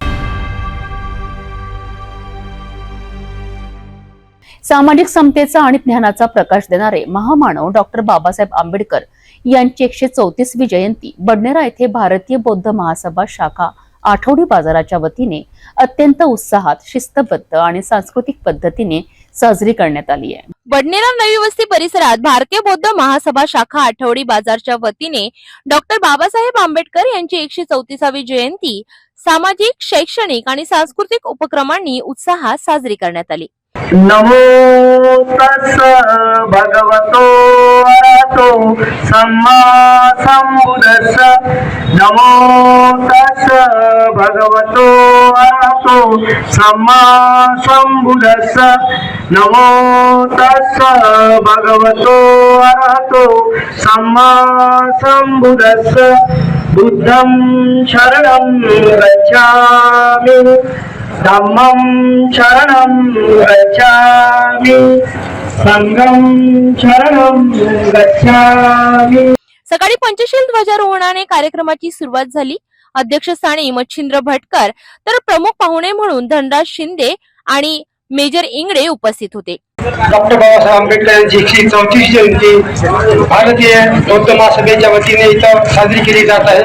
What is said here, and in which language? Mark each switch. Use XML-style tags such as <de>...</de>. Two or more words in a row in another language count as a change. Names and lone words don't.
<mr>सामाजिक समतेचा आणि ज्ञानाचा प्रकाश देणारे महामानव डॉक्टर बाबासाहेब आंबेडकर यांची 134वी जयंती बडनेरा येथे भारतीय बौद्ध महासभा शाखा आठवडी बाजाराच्या वतीने अत्यंत उत्साहात, शिस्तबद्ध आणि सांस्कृतिक पद्धतीने साजरी करण्यात आली आहे. बडनेरा नवी वस्ती परिसरात भारतीय बौद्ध महासभा शाखा आठवडी बाजारच्या वतीने डॉक्टर बाबासाहेब आंबेडकर यांची 134वी जयंती सामाजिक, शैक्षणिक आणि सांस्कृतिक उपक्रमांनी उत्साहात साजरी करण्यात आली.</mr> <pi>नमो तस् भगवतो अरहतो सम्मा संबुद्धस्स. नमो तस् भगवतो अरहतो सम्मा संबुद्धस्स. नमो तस् भगवतो अरहतो सम्मा संबुद्धस्स. बुद्धं शरणं गच्छामि, धम्मं शरणं गच्छामि, संघं शरणं गच्छामि.</pi> <mr>सकाळी पंचशील ध्वजारोहणाने कार्यक्रमाची सुरुवात झाली. अध्यक्षस्थानी मच्छिंद्र भटकर तर प्रमुख पाहुणे म्हणून धनराज शिंदे आणि मेजर इंगडे उपस्थित होते. डॉक्टर बाबासाहेब आंबेडकर यांची 134वी जयंती भारतीय बौद्ध महासभेच्या वतीने इथं साजरी केली जात आहे.</mr>